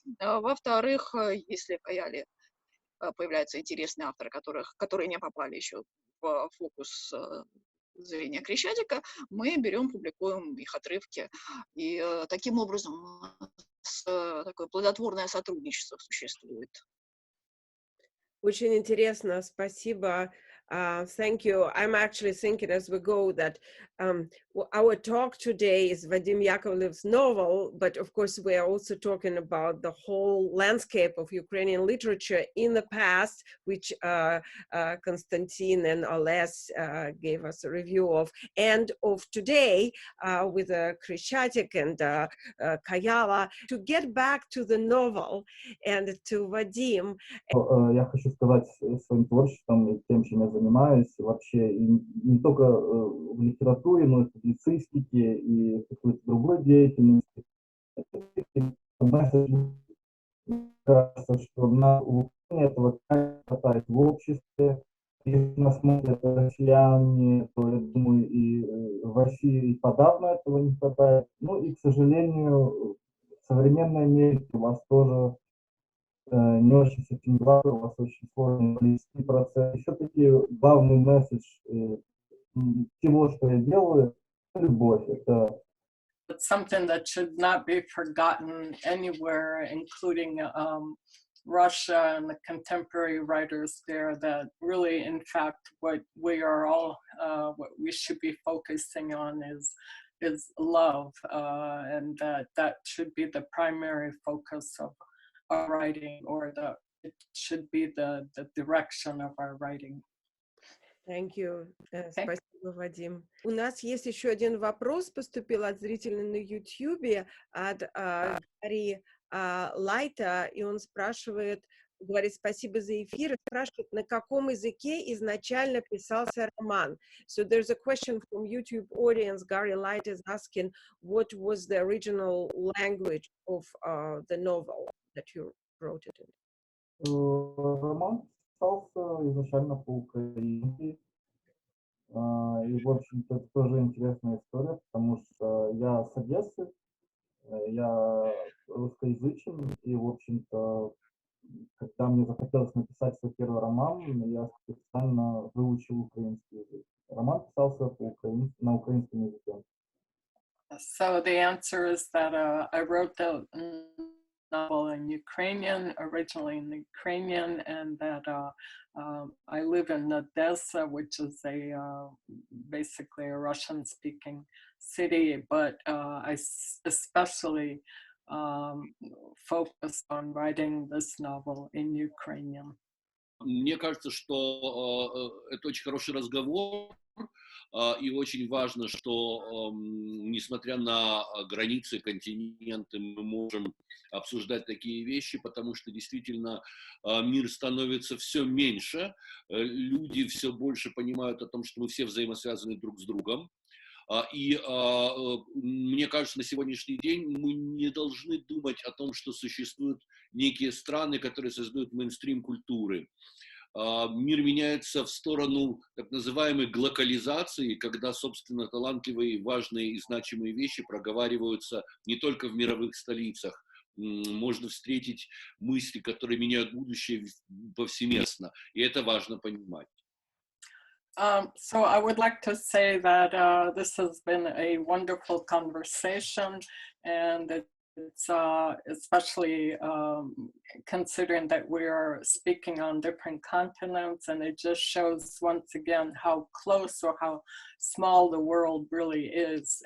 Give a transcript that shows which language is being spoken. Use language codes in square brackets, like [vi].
[ru] Во-вторых, если в Каяле появляются интересные авторы, которые не попали еще в фокус зрения Крещатика, мы берем, публикуем их отрывки. И таким образом у нас такое плодотворное сотрудничество существует. Очень интересно, спасибо. [en] Thank you. I'm actually thinking as we go that our talk today is Vadim Yakovlev's novel, but of course we are also talking about the whole landscape of Ukrainian literature in the past, which Konstantin and Oles gave us a review of, and of today with Krещатик and Kayala. To get back to the novel and to Vadim. [ru] Я хочу сказать своим творчеством и тем, чем я занимаюсь, вообще и не только в литературе, но и в публицистике и в какой-то другой деятельности. Мне кажется, что на улучшение этого хватает в обществе. Если нас смотрят россияне, то, я думаю, и в России подавно этого не хватает. Ну и, к сожалению, в современной Америке у вас тоже не очень с этим гладко, у вас очень сложный политический процесс. Все-таки главный месседж всего, что я делаю, любовь. [en] It's something that should not be forgotten anywhere, including Russia and the contemporary writers there, that really, in fact, what we are all, what we should be focusing on is love, and that should be the primary focus of our writing, or it should be the direction of our writing. Thank you. [ru] Спасибо, Вадим. У нас есть еще один вопрос, поступил от зрителя на YouTube, от Гарри Лайта, и он спрашивает, говорит, спасибо за эфир, и спрашивает, на каком языке изначально писался роман. [en] So there's a question from YouTube audience. Gary Light is asking, what was the original language of the novel that you wrote it in? [ru] Роман писался изначально по-украински. И, в общем-то, это тоже интересная история, потому что я с Одессы, я русскоязычен, и, в общем-то, когда мне захотелось написать свой первый роман, я специально выучил украинский язык. Роман писался на украинском языке. [en] So the answer is that I wrote the novel in Ukrainian, originally in Ukrainian, and that I live in Odessa, which is basically a Russian-speaking city, but I especially focused on writing this novel in Ukrainian. [ru] Мне кажется, что это очень хороший разговор, и очень важно, что, несмотря на границы, континенты, мы можем обсуждать такие вещи, потому что действительно мир становится все меньше, люди все больше понимают о том, что мы все взаимосвязаны друг с другом. Мне кажется, на сегодняшний день мы не должны думать о том, что существуют некие страны, которые создают мейнстрим культуры. Мир меняется в сторону так называемой глокализации, когда, собственно, талантливые, важные и значимые вещи проговариваются не только в мировых столицах. Можно встретить мысли, которые меняют будущее повсеместно, и это важно понимать. [en] So I would like to say that this has been a wonderful conversation, and it's especially considering that we are speaking on different continents, and it just shows once again how close or how small the world really is.